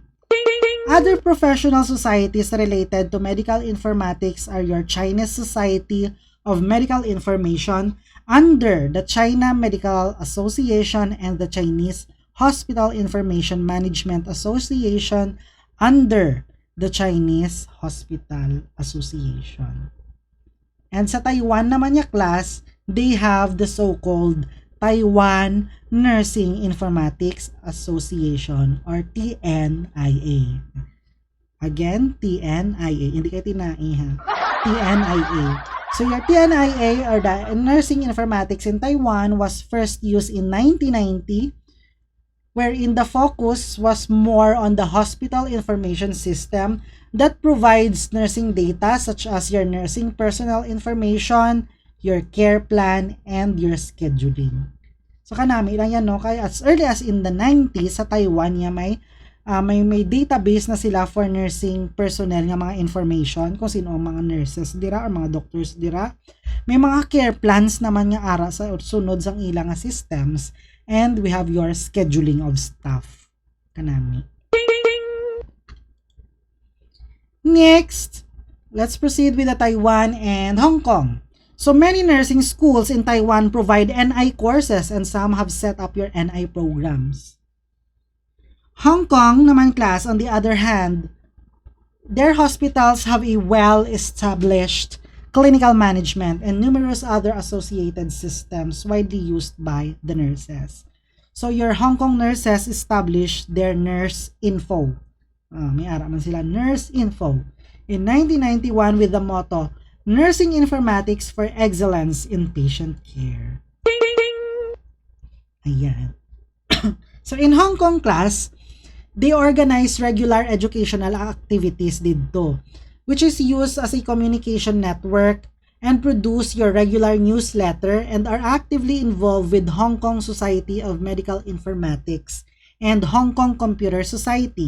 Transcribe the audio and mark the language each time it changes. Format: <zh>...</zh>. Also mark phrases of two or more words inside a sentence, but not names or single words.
<en>Other professional societies related to medical informatics are your Chinese Society of Medical Information under the China Medical Association and the Chinese Hospital Information Management Association under the Chinese Hospital Association. And</en> <hil>sa Taiwan naman niya</hil> <en>class, they have the so-called Taiwan Nursing Informatics Association or TNIA. Again,</en> <hil>TNIA. Hindi kayo tinai ha.</hil> <en>TNIA. So your TNIA or the Nursing Informatics in Taiwan was first used in 1990, wherein the focus was more on the hospital information system that provides nursing data such as your nursing personnel information, your care plan, and your scheduling.</en> <hil>So kanami lang yan, no? Kaya</hil> <en>as early as in the 90s</en> <hil>sa Taiwan niya may database na sila</hil> <en>for nursing personnel</en> <hil>nga mga information kung sino ang mga nurses dira or mga doctors dira. May mga</hil> <en>care plans</en> <hil>naman nga ara sa sunod sang ilang systems,</hil> <en>and we have your scheduling of staff</en> <hil>kanami.</hil> <en>Next, let's proceed with the Taiwan and Hong Kong. So many nursing schools in Taiwan provide NI courses and some have set up your NI programs. Hong Kong naman class, on the other hand, their hospitals have a well-established clinical management and numerous other associated systems widely used by the nurses. So your Hong Kong nurses established their Nurse Info</en> <hil>May ara man sila,</hil> <en>Nurse Info. In 1991 with the motto, Nursing Informatics for Excellence in Patient Care. Ayan. So in Hong Kong class, they organize regular educational activities dito, which is used as a communication network and produce your regular newsletter and are actively involved with Hong Kong Society of Medical Informatics and Hong Kong Computer Society.</en>